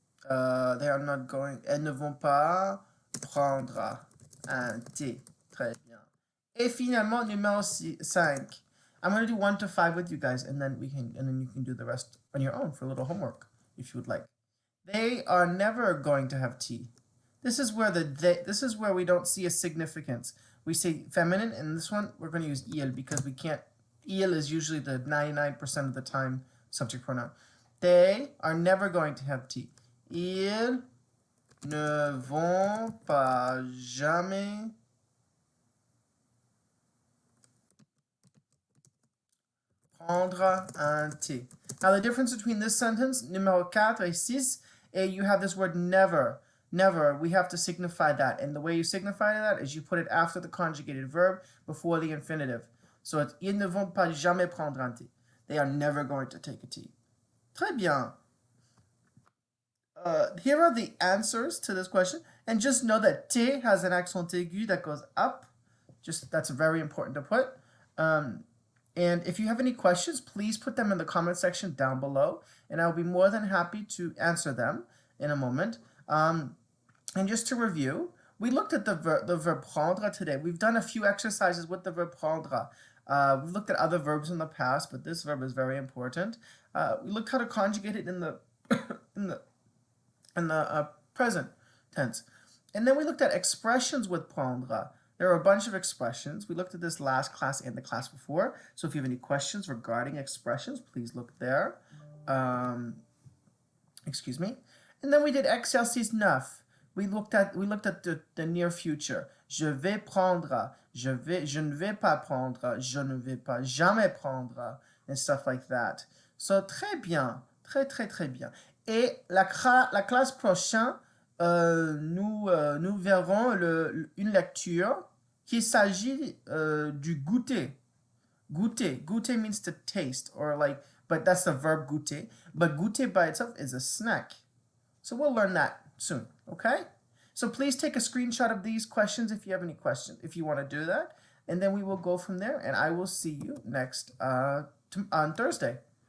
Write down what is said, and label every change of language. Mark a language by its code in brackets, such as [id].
[fr] Elles ne vont pas prendre un thé. Très bien. Et finalement, numéro 5. [en] I'm going to do 1 to 5 with you guys, and then you can do the rest on your own for a little homework, if you would like. They are never going to have tea. This is where we don't see a significance. We say feminine, and this one we're going to use il because we can't. Il is usually the 99% of the time subject pronoun. They are never going to have tea. [fr] Ils ne vont pas jamais prendre un thé. [en] Now the difference between this sentence, [fr] numéro 4 et 6, [en] you have this word never. Never, we have to signify that. And the way you signify that is you put it after the conjugated verb before the infinitive. [fr] So it's ils ne vont pas jamais prendre un thé. [en] They are never going to take a tea. [fr] Très bien. [en] Here are the answers to this question. And just know that T has an accent aigu that goes up. That's very important to put. And if you have any questions, please put them in the comment section down below. And I'll be more than happy to answer them in a moment. And just to review, we looked at the verb prendre today. We've done a few exercises with the verb prendre. We've looked at other verbs in the past, but this verb is very important. We looked how to conjugate it in the present tense. And then we looked at expressions with prendre. There are a bunch of expressions. We looked at this last class and the class before. So if you have any questions regarding expressions, please look there. Excuse me. And then we did exercice 9. We looked at the near future. [fr] Je vais prendre, je ne vais pas prendre, je ne vais pas jamais prendre, [en] and stuff like that. [fr] So très bien, très bien. Et la classe prochaine, nous verrons une lecture qui s'agit du goûter. [en] Goûter means to taste, but that's the verb goûter. But goûter by itself is a snack. So we'll learn that soon, okay? So please take a screenshot of these questions if you have any questions, if you want to do that. And then we will go from there, and I will see you next on Thursday.